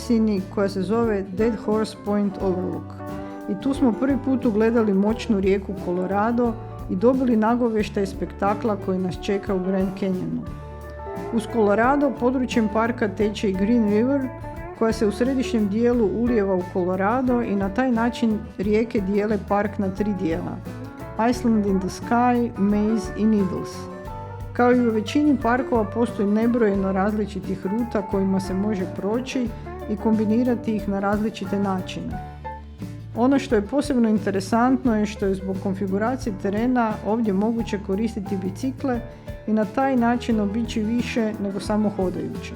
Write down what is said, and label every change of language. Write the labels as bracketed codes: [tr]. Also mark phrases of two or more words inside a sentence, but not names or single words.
[hr] uzvisini koja se zove Dead Horse Point Overlook i tu smo prvi put ugledali moćnu rijeku Colorado i dobili nagovještaj spektakla koji nas čeka u Grand Canyonu. Uz Colorado područjem parka teče i Green River, koja se u središnjem dijelu ulijeva u Colorado i na taj način rijeke dijele park na 3 dijela: Island in the Sky, Maze i Needles. Kao i u većini parkova postoji nebrojeno različitih ruta kojima se može proći i kombinirati ih na različite načine. Ono što je posebno interesantno je što je zbog konfiguracije terena ovdje moguće koristiti bicikle i na taj način obići više nego samo hodajući.